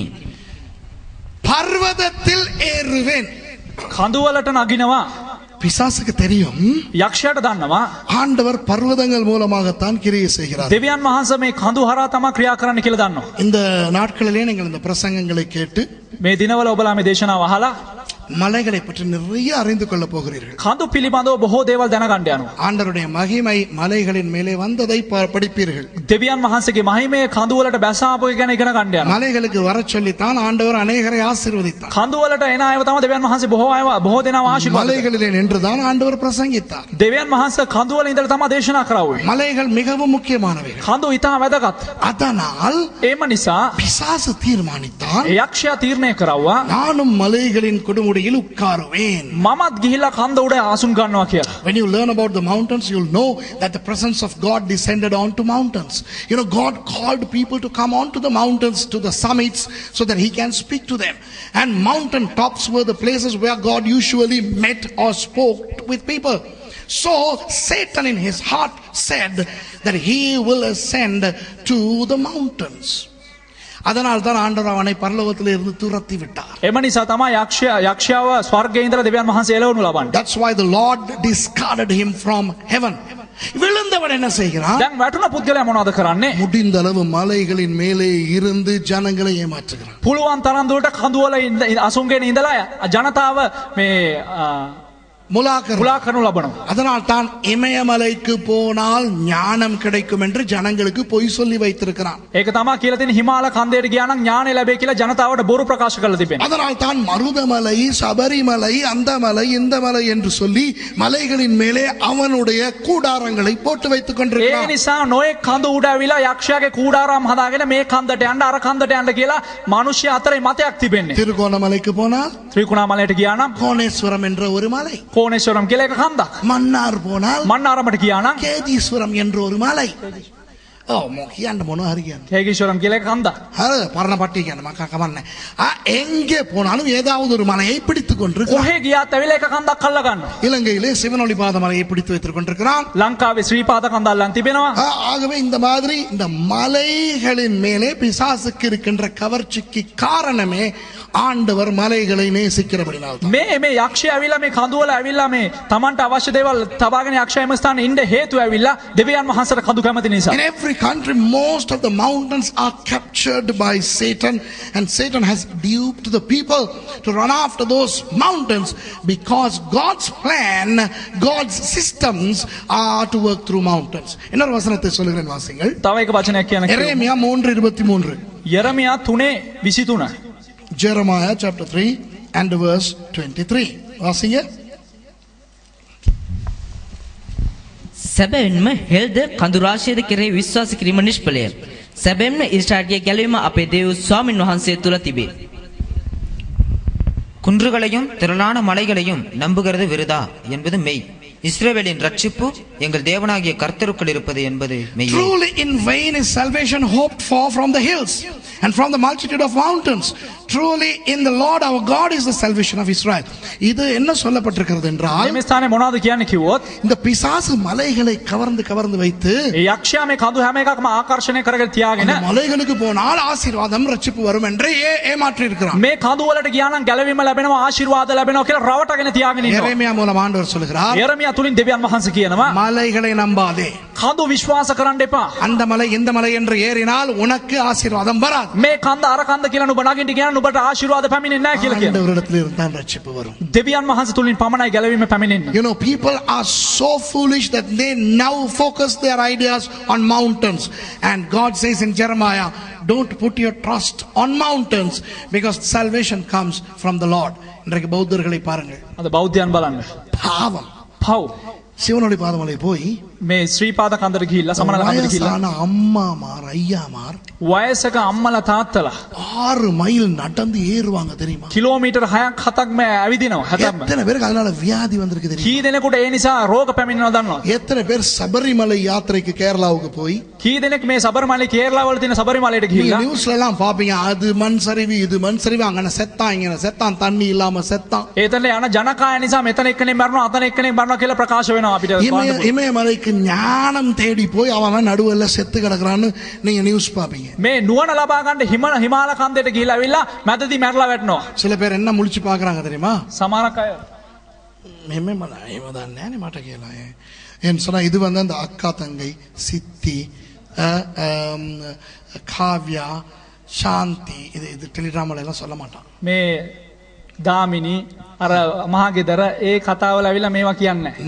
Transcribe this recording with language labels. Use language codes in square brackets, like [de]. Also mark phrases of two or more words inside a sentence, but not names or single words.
[ta] பர்வதத்தில் ஏறுவேன். [si] කඳු වලට නගිනවා. [ta] பிசாசுக்கு தெரியும் [si] යක්ෂයාට දන්නවා [ta] ஆண்டவர் பர்வதங்கள் மூலமாகத்தான் கிரியை செய்கிறார். [si] දෙවියන් වහන්සේ මේ කඳු හරහා තමයි ක්‍රියා කරන්න කියලා දන්නවා. [ta] இந்த நாட்களிலே நீங்கள் இந்த பிரசங்கங்களை கேட்டு [si] මේ දිනවල ඔබලා මේ දේශනාව අහලා [ta] மலைகளை பற்றி நிறைய அறிந்து கொள்ள போகிறீர்கள். [si] කඳු පිළිබඳව බොහෝ දේවල් දැනගන්න යනවා. [ta] ஆண்டவருடைய மகிமை மலைகளின் மேலே வந்ததை படிப்பீர்கள். [si] දෙවියන් වහන්සේගේ මහිමය කඳු වලට බැසාපු ගැන ඉගෙන ගන්න යනවා. [ta] மலைகளுக்கு வரச் சொல்லித்தான் ஆண்டவர் அநேகரை ஆசீர்வதித்தார். [si] කඳු වලට එන අයව තමයි දෙවියන් වහන්සේ බොහෝ දෙනාව ආශිර්වාද කළා. [ta] மலைகளிலே நின்றுதான் ஆண்டவர் பிரசங்கித்தார். [si] දෙවියන් වහන්සේ කඳු වල ඉඳලා තමයි දේශනා කරාවේ. [ta] மலைகள் மிகவும் முக்கியமானவைகள். [si] කඳු ඉතා වැදගත්. [ta] அதனால் [si] ඒම නිසා [ta] பிசாசு தீர்மானித்தான், [si] යක්ෂයා තීරණය කරවුවා [ta] நானும் மலைகளின் கொடுமுடி மலைக்குடியில் உட்காருவேன். [si] මමත් ගිහිල්ලා කන්ද උඩ ආසුන් ගන්නවා කියලා. [en] When you learn about the mountains, you'll know that the presence of God descended onto mountains. God called people to come onto the mountains, to the summits, so that he can speak to them. And mountain tops were the places where God usually met or spoke with people. So Satan in his heart said that he will ascend to the mountains. [ta] அதனால் தான் ஆண்டவர் அவனை பரலோகத்தில் இருந்து துரத்தி விட்டார். [si] එම නිසා තමයි යක්ෂයාව ස්වර්ගයේ ඉඳලා දෙවියන් වහන්සේ එළවනු ලබන්නේ. [en] That's why the Lord discarded him from heaven. [ta] விழுந்தவன் என்ன செய்கிறான்? [si] දැන් වැටුණ පුද්ගලයා මොනවද කරන්නේ? [ta] முடிந்த அளவு மலைகளின் மேலே இருந்து ஜனங்களை ஏமாற்றுகிறான். [si] පුළුවන් තරම් දුරට කඳු වල අසුන්ගෙන ඉඳලා ජනතාව මේ මුලා කරනු ලබනවා. [ta] அதனால் தான் இமயமலைக்கு போனால் ஞானம் கிடைக்கும் என்று ஜனங்களுக்கு பொய் சொல்லி வைத்திருக்கிறான். [si] ඒක තමයි කියලා තියෙන හිමාල කන්දේට ගියා නම් ඥානෙ ලැබෙයි කියලා ජනතාවට බොරු ප්‍රකාශ කරලා තිබෙනවා. [ta] அதனால் தான் மருதமலை, சபரிமலை, அந்த மலை, இந்த மலை என்று சொல்லி மலைகளின் மேலே அவனுடைய கூடாரங்களை போட்டு வைத்துக் கொண்டிருக்கிறான். [si] ඒ නිසා නොයෙක් කඳු උඩ ඇවිලා යක්ෂයාගේ கூடாரம் හදාගෙන මේ කන්දට යන්න අර කන්දට යන්න කියලා මිනිස්සු අතරේ මතයක් තිබෙන්නේ. [ta] திருகோணமலைக்கு போனால் [si] ත්‍රිකුණාමලයට ගියා නම් [ta] கோணேஸ்வரம் என்ற ஒரு மலை. [si] කෝණේශ්වරම් කියලා එක කන්දක්. [ta] மன்னார் போனால் [si] මන්නාරමට ගියා නම් [ta] கேதீஸ்வரம் என்ற ஒரு மலை. [si] කියන්න මොනවා හරි කියන්න. හේගීශ්වරම් කියලා එක කන්දක්. හරි පරණපට්ටිය කියන්න මම කමන්නේ. [ta] எங்கே போனாலும் ஏதாவது ஒரு மலையை பிடித்துக் கொண்டிருக்கிறான். [si] කොහේ ගියාත් ඇවිල්ලා එක කන්දක් අල්ල ගන්නවා. [ta] இலங்கையிலே சிவனொளிபாத மலையை பிடித்து வைத்துக் கொண்டிருக்கிறான். [si] ලංකාවේ ශ්‍රීපාද කන්ද අල්ලන් තිබෙනවා. [ta] ஆகவே இந்த மாதிரி இந்த மலைகளின் மேலே பிசாசுக்கு இருக்கின்ற கவர்ச்சிக்கு காரணமே ஆண்டவர் மலைகளை நேசிக்கிறபடினால். [si] මේ යක්ෂයා ඇවිල්ලා මේ කඳු වල ඇවිල්ලා මේ Tamanට අවශ්‍ය දේවල් තබාගෙන යක්ෂයා එම ස්ථානේ ඉන්න හේතුව ඇවිල්ලා දෙවියන් වහන්සේට කඳු කැමති නිසා. [en] In every country most of the mountains are captured by Satan, and Satan has duped the people to run after those mountains because God's plan, God's systems are to work through mountains. [ta] இன்னொரு வசனத்தை சொல்லுகிறேன் வாசிங்கள். [si] තව එක වචනයක් කියන්න. [ta] எரேமியா 3:23. [si] යෙරමියා 3:23. [en] Jeremiah chapter 3 and verse 23. [ta] வாசிங்க. [si] සැබවින්ම හෙල්ද කඳු රාශියද කෙරෙහි විශ්වාස කිරීම නිෂ්ඵලය. සැබවින්ම ඊශ්‍රායලගේ ගැලවීම අපේ දේව ස්වාමින් වහන්සේ තුල තිබේ. [ta] குன்றுகளையும் திரளான மலைகளையும் நம்புகிறது விருதா என்பது மெய். இஸ்ரவேலின் ரட்சிப்பு எங்கள் தேவனாகிய கர்த்தருக்குள் இருப்பது என்பது மெய். [en] Truly in vain is salvation hoped for from the hills and from the multitude of mountains. Truly in the Lord our God is the salvation of Israel. [ta] இது என்ன சொல்லப்பட்டிருக்கிறது என்றால் [si] මේ ස්ථානේ මොනවද කියන්නේ කිව්වොත් [ta] இந்த பிசாசு மலைகளை கவர்ந்து வைத்து [si] යක්ෂයා මේ කඳු හැම එකක්ම ආකර්ෂණය කරගෙන තියාගෙන [ta] மலைகளுக்கு போனால் ஆசீர்வாதம் ரட்சிப்பு வரும் என்று ஏமாற்றி இருக்கிறான். [si] මේ කඳු වලට ගියා නම් ගැලවීම ලැබෙනවා ආශිර්වාද ලැබෙනවා කියලා රවටගෙන තියාගෙන ඉන්නවා. [ta] எரேமியா மூலம் ஆண்டவர் சொல்கிறார், [si] යෙරමියා තුලින් දෙවියන් වහන්සේ කියනවා [ta] மலைகளை நம்பாதே, [si] කඳු විශ්වාස කරන්න එපා. [ta] அந்த மலை இந்த மலை என்று ஏறினால் உனக்கு ஆசீர்வாதம் வராது. [si] මේ කන්ද අර කන්ද කියලා නුඹ නගින්න කියන නුඹට ආශිර්වාද පැමිණෙන්නේ නැහැ කියලා කියනවා. [ta] ஆண்டவரிடத்தில் இருந்தால் ரட்சிப்பு வரும். [si] දෙවියන් වහන්සේ තුලින් පමණයි ගැලවීම පැමිණෙන්නේ. [en] People are so foolish that they now focus their ideas on mountains, and God says in Jeremiah, don't put your trust on mountains because salvation comes from the Lord. [ta] இன்றைக்கு பௌத்தர்களை பாருங்கள். [si] අද බෞද්ධයන් බලන්න. [ta] பாவம். [si] පව්. [ta] சிவனொளிபாத மலை போய் [si] මේ ශ්‍රීපාද කන්දට ගිහිල්ලා සමනල කන්දට ගිහිල්ලා [ta] அம்மாமார் ஐயாமார் [si] වයසක අම්මලා තාත්තලා [ta] 6 மைல் நடந்து ஏறுவாங்க தெரியுமா? [si] කිලෝමීටර් 6ක් 7ක් මේ ඇවිදිනවා හැතැම්ම. [ta] எத்தனை பேருக்கு அதனால வியாதி வந்திருக்கு தெரியுமா? [si] කී දෙනෙකුට ඒ නිසා රෝග පැමිණෙනවා දන්නවද? [ta] எத்தனை பேர் சபரிமலை யாத்திரைக்கு கேரளாவுக்கு போய் [si] කී දෙනෙක් මේ සබරිමලේ கேரளா වල තියෙන சபரிமலைයට ගිහිල්ලා [ta] நியூஸ்ல எல்லாம் பாப்பீங்க, அது மண் சரிவு இது மண் சரிவு, அங்கன செத்தான் இங்கன செத்தான், தண்ணி இல்லாம செத்தான். [si] ඒතන යන ජනකාය නිසා මෙතන එක්කෙනෙක් මරනවා අතන එක්කෙනෙක් මරනවා කියලා ප්‍රකාශ වෙනවා අපිට. [ta] இமயமலைக்கு ஞானம் தேடி போய் அவன் நடுவுல செத்து கிடக்குறான்னு நீங்க நியூஸ் பாப்பீங்க. [si] මේ නුවණ ලබා ගන්න හිමාල කන්දේට ගිහිල්ලා ඇවිල්ලා මැදදී මැරලා වැටෙනවා. [ta] சில பேர் என்ன முழிச்சு பாக்குறாங்க தெரியுமா? [si] සමහරක් අය මෙහෙම දන්නේ නැහැ මට කියලා. [ta] එන් சொன்னா இது வந்து அந்த அக்கா தங்கை சித்தி காவ்யா சாந்தி இது டெலிகிராம்ல எல்லாம் சொல்ல மாட்டான். [si] මේ ගාමිනී අර මහගෙදර ඒ කතාවල ඇවිල්ලා මේවා කියන්නේ නැහැ.